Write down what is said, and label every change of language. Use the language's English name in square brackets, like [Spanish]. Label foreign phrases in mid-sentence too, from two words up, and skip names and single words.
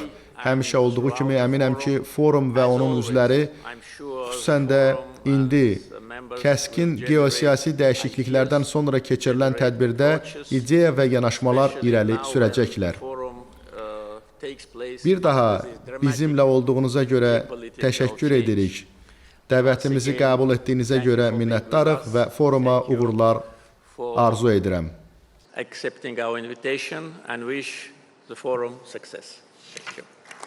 [Azerbaijani] Həmişə olduğu kimi əminəm ki, forum və onun üzvləri, xüsusən də indi kəskin geosiyasi dəyişikliklərdən sonra keçirilən tədbirdə ideya və yanaşmalar irəli sürəcəklər. Bir daha bizimlə olduğunuza görə təşəkkür edirik. Dəvətimizi qəbul etdiyinizə görə minnətdarıq və foruma uğurlar arzu edirəm. [English] Accepting our invitation and wish the forum success. Thank you.